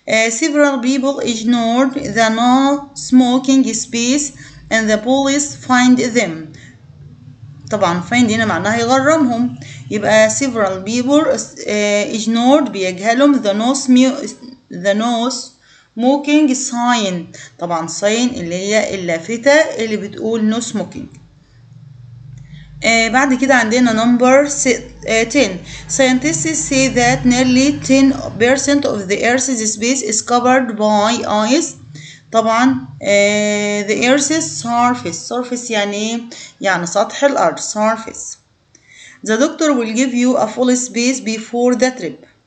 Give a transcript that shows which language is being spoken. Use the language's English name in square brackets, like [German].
[English] Several people ignored the no smoking space and the police find them. طبعا find [Arabic] هنا معناها يغرمهم، يبقى [English] several people ignored بيجهلهم the no smoking sign. [Arabic] طبعا sign اللي هي اللافتة اللي بتقول [English] no smoking. [Arabic] بعد كده عندنا [English] number 10. Scientists say that nearly 10% of the Earth's space is covered by ice. [Arabic] طبعا [English] the Earth's surface [Arabic] يعني سطح الأرض surface. [English] The doctor will give you a full space before the trip.